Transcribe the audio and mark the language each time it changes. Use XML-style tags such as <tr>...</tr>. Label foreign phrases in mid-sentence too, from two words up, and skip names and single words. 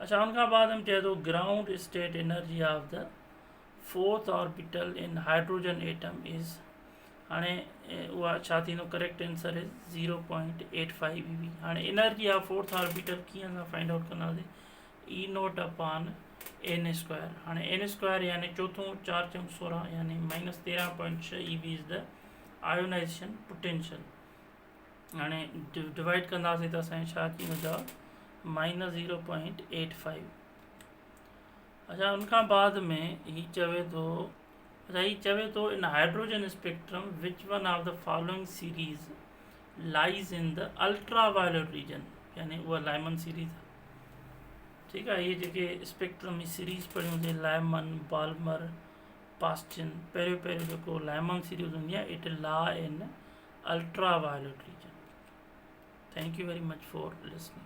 <sd>अच्छा, उनखां बाद हम चए थो</sd> <en>ground state energy of the fourth orbital in hydrogen atom is,</en> <sd>हाणे उहा छा थींदो,</sd> <en>Correct answer is 0.85 eV. हाणे energy of fourth orbital</en> <sd>कीअं असां</sd> <en>find out कंदासीं, E naught upon n square. हाणे n square</en> <sd>यानी चौथों 4 चौं 16 यानी</sd> <en>-13.6 eV is the ionisation potential.</en> <sd>हाणे डिवाइड कंदासीं त असांखे छा थींदो जवाबु -0.85। अच्छा, उनखां बाद में ही चवे थो,</sd> <en>अच्छा ही चवे थो in hydrogen spectrum which one of the following series lies in the ultra violet region,</en> <sd>यानी उहा लाइमन सीरीज़ आहे। ठीकु आहे, इहे जेके स्पेक्ट्रम जी सीरीज़ पढ़ियूं लाइमन, बाल्मर, पास्टिन, पहिरियों जेको लाइमन सीरीज़ हूंदी आहे,</sd> <en>it lies in ultra violet region. Thank you very much for listening.</en>